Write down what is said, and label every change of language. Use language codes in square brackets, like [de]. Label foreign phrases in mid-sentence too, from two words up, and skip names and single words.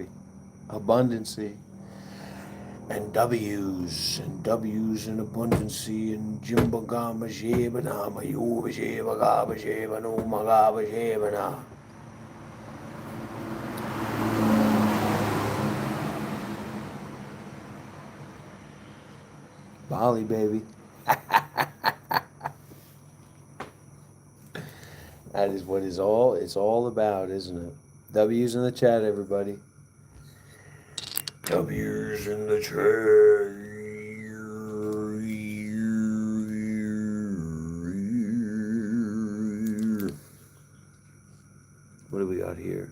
[en] Abundancy. And W's and abundancy and Jimbagama Jebanama Yuva Jebagaba Jebano Magaba Jebana. Bali, baby. That is what it's all about, isn't it? W's in the chat, everybody. W's in the chat. What do we got here?